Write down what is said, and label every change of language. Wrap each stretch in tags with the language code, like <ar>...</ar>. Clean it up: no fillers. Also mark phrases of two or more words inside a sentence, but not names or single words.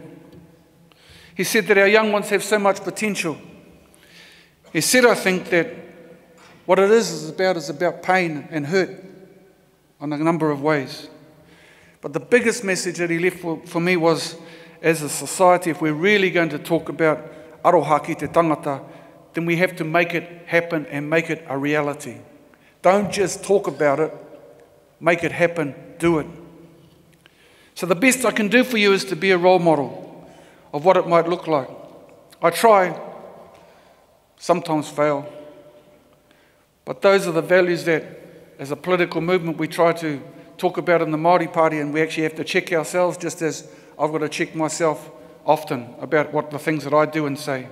<en>He said that our young ones have so much potential. He said, I think, that what it is about pain and hurt on a number of ways. But the biggest message that he left for me was, as a society, if we're really going to talk about</en> <mi>aroha ki te tangata,</mi> <en>then we have to make it happen and make it a reality. Don't just talk about it, make it happen, do it. So the best I can do for you is to be a role model of what it might look like. I try, sometimes fail, but those are the values that, as a political movement, we try to talk about in the Māori Party, and we actually have to check ourselves, just as I've got to check myself often about what the things that I do and say.</en>